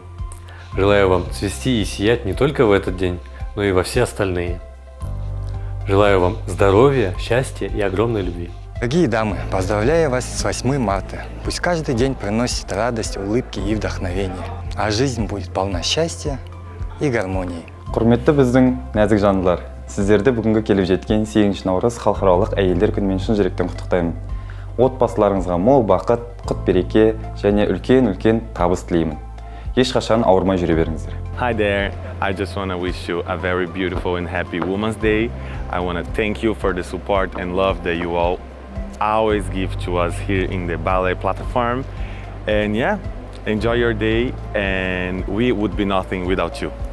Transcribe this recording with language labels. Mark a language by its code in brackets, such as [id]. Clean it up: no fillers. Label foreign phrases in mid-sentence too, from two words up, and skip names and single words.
[ru] Желаю вам цвести и сиять не только в этот день, но и во все остальные. Желаю вам здоровья, счастья и огромной любви. Дорогие дамы, поздравляю вас с 8 марта. Пусть каждый день приносит радость, улыбки и вдохновение, а жизнь будет полна счастья и гармонии. [kk] Құрметті біздің нәзік жандылар, сіздерді бүгінгі келіп жеткен 8 наурыз халықаралық әйелдер күнімен шын жүректен құттықтаймын. Отбасыларыңызға мол бақыт, құт береке және үлкен табыс тілеймін. Ешқашан ауырмай жүре беріңіздер. [en] Hi there, I just want to wish you a very beautiful and happy Women's Day. I want to thank you for the support and love that you all always give to us here in the ballet platform. And yeah, enjoy your day, and we would be nothing without you.